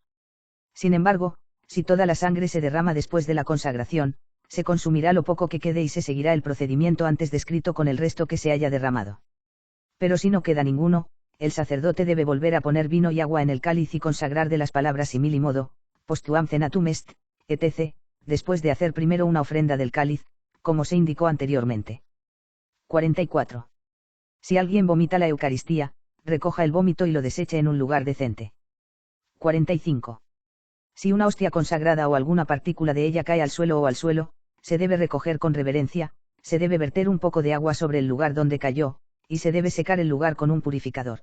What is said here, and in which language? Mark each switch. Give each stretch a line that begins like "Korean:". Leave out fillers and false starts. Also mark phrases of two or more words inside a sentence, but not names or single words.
Spanish: Sin embargo, si toda la sangre se derrama después de la consagración, se consumirá lo poco que quede y se seguirá el procedimiento antes descrito con el resto que se haya derramado. Pero si no queda ninguno, el sacerdote debe volver a poner vino y agua en el cáliz y consagrar de las palabras
Latin: simili modo, postuam cenatum est,
Spanish: etc., después de hacer primero una ofrenda del cáliz, como se indicó anteriormente. 44. Si alguien vomita la Eucaristía, recoja el vómito y lo deseche en un lugar decente. 45. Si una hostia consagrada o alguna partícula de ella cae al suelo o al suelo, se debe recoger con reverencia, se debe verter un poco de agua sobre el lugar donde cayó, y se debe secar el lugar con un purificador.